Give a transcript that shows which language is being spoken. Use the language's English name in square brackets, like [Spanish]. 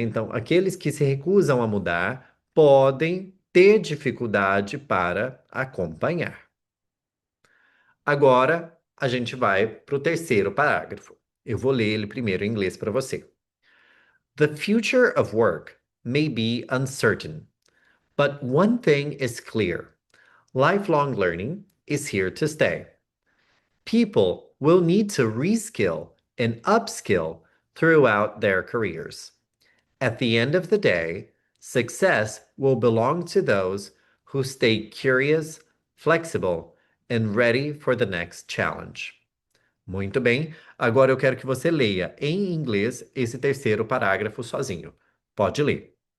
[Portuguese] Então, aqueles que se recusam a mudar podem ter dificuldade para acompanhar. Agora, a gente vai para o terceiro parágrafo. Eu vou ler ele primeiro em inglês para você. [English] The future of work may be uncertain, but one thing is clear. Lifelong learning is here to stay. People will need to reskill and upskill throughout their careers. At the end of the day, success will belong to those who stay curious, flexible, and ready for the next challenge. [Portuguese] Muito bem, agora eu quero que você leia em inglês esse terceiro parágrafo sozinho. Pode ler.